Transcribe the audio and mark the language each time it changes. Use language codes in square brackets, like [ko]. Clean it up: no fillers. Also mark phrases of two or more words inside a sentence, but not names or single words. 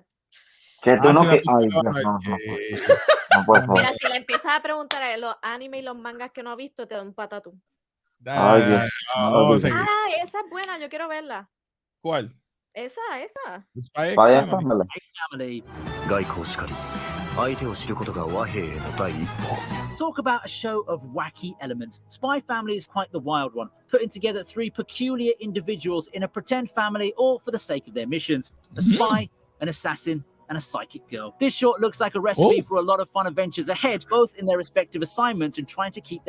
[es] Que tú Si no no que. has visto Ay, Dios, Avatar, no puede ser. Mira, si le empiezas a preguntar a los animes y los mangas que no ha visto, te da un patatú. Ay, Dios. No lo vamos a digas. seguir. Esa es buena, yo quiero verla. ¿Cuál? Esa. Spy X Vaya Family. Family. Family. [ja] 外交しかり相手を知ることが和平への第一歩 [en] Talk about a show of wacky elements. Spy Family is quite the wild one, putting together three peculiar individuals in a pretend family, all for the sake of their missions. A spy, an assassin, and a psychic girl. This short looks like a recipe for a lot of fun adventures ahead, both in their respective assignments and trying to keep their